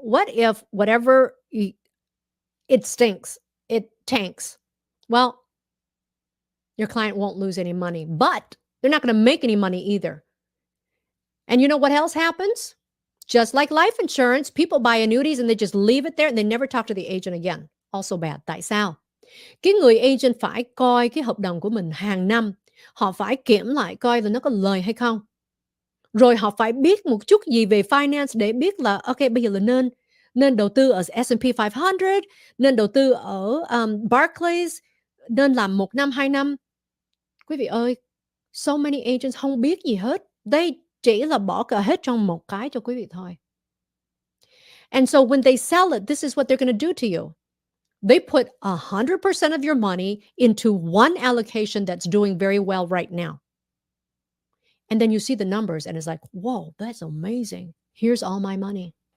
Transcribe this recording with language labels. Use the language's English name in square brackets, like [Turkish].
[English] What if whatever it stinks, it tanks? Well, your client won't lose any money, but They're not going to make any money either. And you know what else happens? Just like life insurance, people buy annuities and they just leave it there and they never talk to the agent again. Also bad. [Vietnamese] Tại sao? Cái người agent phải coi cái hợp đồng của mình hàng năm. Họ phải kiểm lại coi là nó có lời hay không. Rồi họ phải biết một chút gì về finance để biết là ok bây giờ là nên đầu tư ở S&P 500, nên đầu tư ở Barclays, nên làm 1 năm 2 năm. Quý vị ơi, [English] so many agents [Vietnamese] không biết gì hết. They chỉ là bỏ cả hết trong một cái cho quý vị thôi. [English] And so when they sell it, this is what they're going to do to you. They put 100% of your money into one allocation that's doing very well right now. And then you see the numbers and it's like, whoa, that's amazing. Here's all my money.